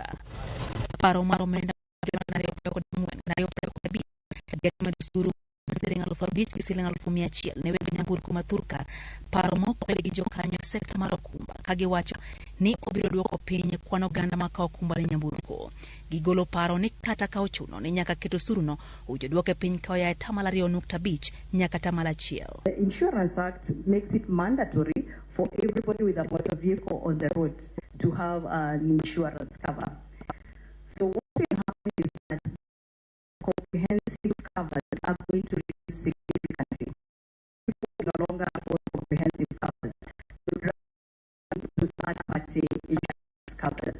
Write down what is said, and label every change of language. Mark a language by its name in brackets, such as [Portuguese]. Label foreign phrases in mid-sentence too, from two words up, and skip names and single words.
[Luo (Kenya and Tanzania)] Paro mar omenda osuru siling 5,000 gi siling 100,100 ne weg nyamburko mathuka. Paro mokwele gi jokanyo sekta mar okumba kagiwacho ni obiro duoko piny kwan oganda makawo okumba ne nyamburko. Gigolo paro ni kata ka ochuno ni nyaka keto osuru no ujo duoke piny kawo ya 2.5 nyaka 1%. [English] The Insurance Act makes it mandatory for everybody with a motor vehicle on the road to have an insurance cover. So what will happen is that comprehensive covers are going to reduce significantly. People will no longer afford comprehensive covers to third-party insurance covers.